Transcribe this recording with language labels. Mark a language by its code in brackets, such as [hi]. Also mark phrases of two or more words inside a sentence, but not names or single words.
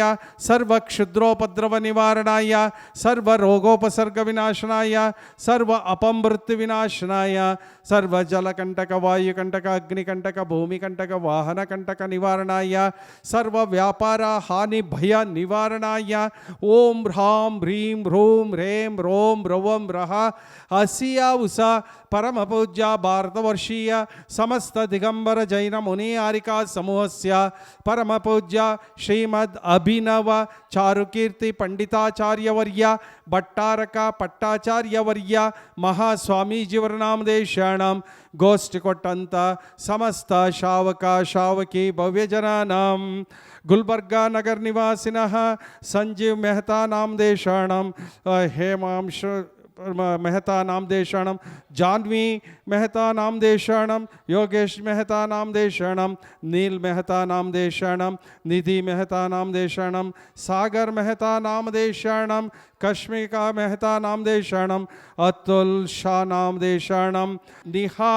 [sa] ಸರ್ವ ಕ್ಷುದ್ರೋಪದ್ರವ ನಿವಾರಣಾಯ ಸರ್ವ ರೋಗೋಪಸರ್ಗ ವಿನಾಶನಾಯ ಸರ್ವ ಅಪಮೃತ್ಯು ವಿನಾಶನಾಯ ಸರ್ವ ಜಲಕಂಟಕ ವಾಯುಕಂಟಕ ಅಗ್ನಿಕಂಟಕ ಭೂಮಿಕಂಟಕ ವಾಹನಕಂಟಕ ನಿವಾರಣಾಯ ಸರ್ವ ವ್ಯಾಪಾರ ಹಾನಿ ಭಯ ನಿವಾರಣಾಯ ಓಂ ಹ್ರಾಂ ಹ್ರೀಂ ಹ್ರೂಂ ಹ್ರೇಂ ರೋಂ ರವಂ ರಹ ಅಸಿಯ ಉಸ ಪರಮ ಪೂಜ್ಯ ಭಾರತವರ್ಷೀಯ ಸಮಸ್ತ ದಿಗಂಬರ ಜೈನ ಮುನಿಯಾರಿಕಾ ಸಮೂಹಸ್ಯ ಪರಮ ಪೂಜ್ಯ ಶ್ರೀಮದ್ ಅಭಿನವ ಚಾರುಕೀರ್ತಿ ಪಂಡಿತಾಚಾರ್ಯವರ್ಯ ಭಟ್ಟಾರಕ ಪಟ್ಟಾಚಾರ್ಯವರ್ಯ ಮಹಾಸ್ವಾಮೀಜಿಯವರ ನಾಮದೇಶಾಣಂ [kn] ಗೋಷ್ಠಿ ಕೊಟ್ಟಂಥ [sa] ಸಮಸ್ತ ಶಾವಕ ಶಾವಕಿ ಭವ್ಯಜನಾನಾಂ ಗುಲ್ಬರ್ಗಾ ನಗರ ನಿವಾಸಿನಃ ಸಂಜೀವ್ ಮೆಹ್ತಾ ನಾಮದೇಶಾಣಂ ಹೇಮಾಂಶ मेहता नामदेशणम जानवी मेहता नामदेशणम योगेश मेहता नामदेशणम नील मेहता नामदेशणम निधि मेहता नामदेशणम सागर मेहता नामदेशणम कश्मिका मेहता नामदेशणम अतुल शाह नामदेशणम निहार